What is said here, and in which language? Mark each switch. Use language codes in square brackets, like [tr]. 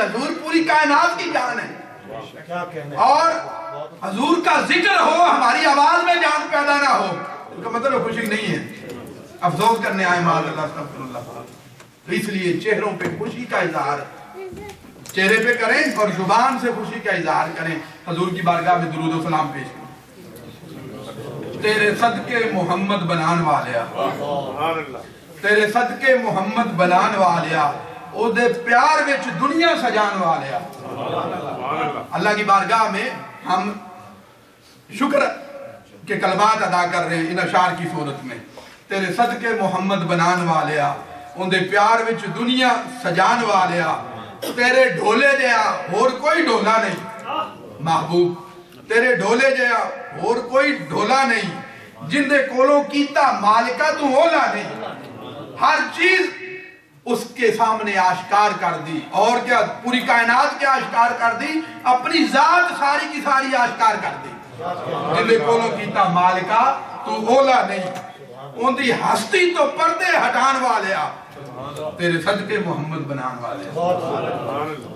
[ur] حضور پوری کائنات کی جان ہے, اور حضور کا ذکر ہو, ہماری آواز میں جان پیدا نہ ہو, اس کا مطلب خوشی نہیں ہے. افسوس کرنے آئے معاذ اللہ استغفر اللہ. تو اس لیے چہروں پہ خوشی کا اظہار چہرے پہ کریں اور زبان سے خوشی کا اظہار کریں. حضور کی بارگاہ میں درود و سلام پیش کریں. [pa] تیرے صدقے محمد بنان والیا, تیرے صدقے محمد بنان والیا, او دے پیار وچ دنیا سجان والیا. [ur] اللہ کی بارگاہ میں ہم شکر کے کلمات ادا کر رہے ہیں ان اشعار کی صورت میں. [pa] تیرے صدقے محمد بنان والیا, ان دے پیار وچ دنیا سجان والیا. تیرے ڈھولے جیا اور کوئی ڈھولا نہیں محبوب, تیرے ڈھولے جیا اور کوئی ڈھولا نہیں, جن دے کولوں کیتا مالکہ تو اولا نہیں. [ur] ہر چیز اس کے سامنے آشکار کر دی, اور کیا پوری کائنات کے آشکار کر دی, اپنی ذات ساری کی ساری آشکار کر دی. [pa] جن دے کولوں کیتا مالکہ تو اولا نہیں, ان دی ہستی تو پردے ہٹان والیا, تیرے صدقے محمد بنان والے.